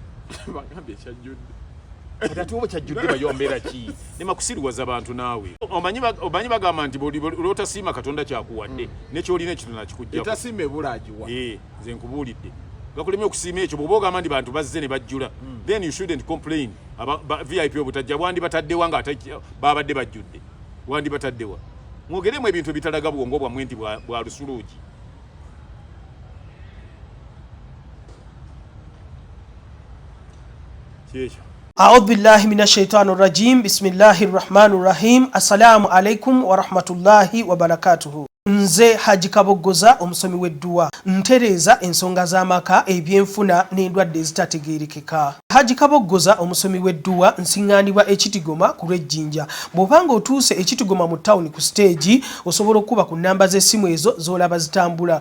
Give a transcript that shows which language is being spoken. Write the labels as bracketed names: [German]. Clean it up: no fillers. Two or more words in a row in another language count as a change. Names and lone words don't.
[Ganda] bagambye ekyajjudde ate oba kyajjudde bayombeera ki nema kusiruwaza abantu naawe omanyi bagamba nti lwotasiima Katonda kyakuwadde nekyolina ekitono nakikujjako etasiima ebulaagiwa nze nkubuulidde gakulemye okusiima ekyo bw'oba ogamba nti bantu bazze ne bajjula [English] then you shouldn't complain [Ganda] VIP obutajja bwandi bataddewa nga babadde bajjudde wandi bataddewa mwogeremu ebintu ebitalaga bwongo bwammwe nti bwa lusuluugi kyekyo [Arabic] أعوذ بالله من الشيطان الرجيم بسم الله الرحمن الرحيم السلام عليكم ورحمة الله وبركاته [Ganda] Nze Haji Kabogoza omusomi w'edduwa ntereza ensonga z'amaka ebyenfuna n'endwadde ezitategeerekeka. Haji Kabogoza omusomi w'edduwa nsiŋŋaanibwa ekitigoma ku lw'ejjinja. Bw'obanga otuuse ekitigoma mu ttawuni ku siteegi osobola okuba ku nnamba z'essimu ezo z'olaba zitambula.